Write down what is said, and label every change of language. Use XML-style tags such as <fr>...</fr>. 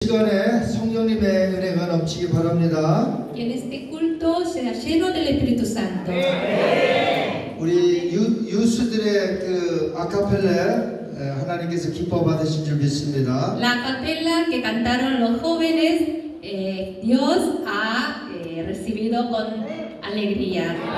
<ko>시간에 성령님의 은혜가 넘치기 바랍니다.</ko> <es>Que en este culto sea lleno del Espíritu Santo.</es> <ko>우리 유스들의 그 아카펠레 하나님께서 기뻐 받으신 줄 믿습니다.</ko> <es>La capella que cantaron los jóvenes, Dios ha recibido con alegría.</es>